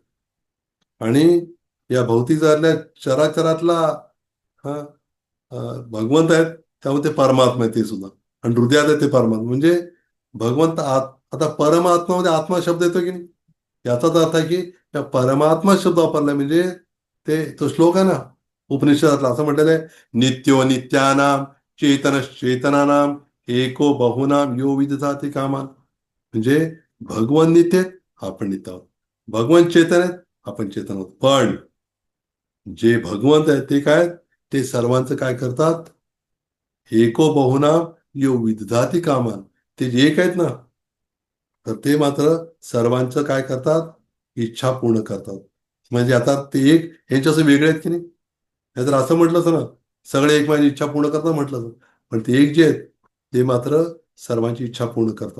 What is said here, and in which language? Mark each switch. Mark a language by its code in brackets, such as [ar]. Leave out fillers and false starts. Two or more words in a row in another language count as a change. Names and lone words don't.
[mr] आणि या भौतिक जगातल्या चराचरातला हा भगवंत आहेत, त्यामुळे ते परमात्मा आहे ते सुद्धा. आणि हृदयात आहे ते परमात्मा. म्हणजे भगवंत आता परमात्मामध्ये आत्मा शब्द येतो की नाही, याचाच अर्थ आहे की त्या परमात्मा शब्द वापरला म्हणजे ते तो श्लोक आहे ना उपनिषदातला, असं म्हटलेलं आहे, [sa] नित्यो नित्यानाम चेतनानाम एको बहुनाम यो विदधाति कामान. [mr] म्हणजे भगवान नित्य आहेत, आपण नित्य आहोत. भगवान चेतन आहेत, आपण चेतन आहोत. पण जे भगवंत आहेत ते काय, ते सर्वांचं काय करतात, [sa] एको बहुना यो विदधाती कामा. [mr] ते जे एक आहेत ना, तर ते मात्र सर्वांचं काय करतात, इच्छा पूर्ण करतात. म्हणजे आता ते एक यांच्याशी वेगळे आहेत की नाही. नाहीतर असं म्हटलं असतं ना, सगळे एक माझी इच्छा पूर्ण करतात म्हटलं असतं. पण ते एक जे आहेत ते मात्र सर्वांची इच्छा पूर्ण करतात.